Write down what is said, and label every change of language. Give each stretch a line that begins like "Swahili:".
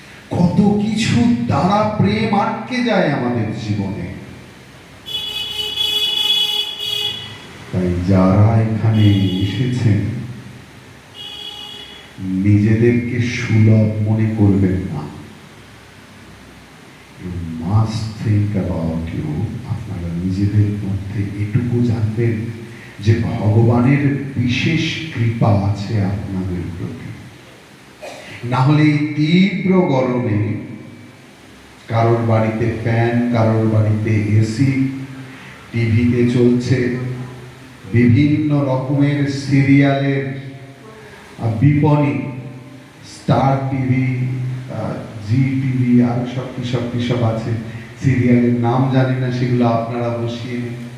Bangla: কত কিছু দ্বারা প্রেম আটকে যায় আমাদের জীবনে। তাই যারা এখানে এসেছেন, নিজেদেরকে সুলভ মনে করবেন না।
English: You must think about you.
Bangla: আপনারা নিজেদের মধ্যে এটুকু জানবেন যে ভগবানের বিশেষ কৃপা আছে আপনাদের প্রতি। না হলে এই তীব্র গরমে কারোর বাড়িতে ফ্যান, কারোর বাড়িতে এসি, টিভিতে চলছে বিভিন্ন রকমের সিরিয়ালের বিপণী, স্টার টিভি, জি টিভি, আরো সব সব আছে, সিরিয়ালের নাম জানি না, সেগুলো আপনারা বসিয়ে নিন।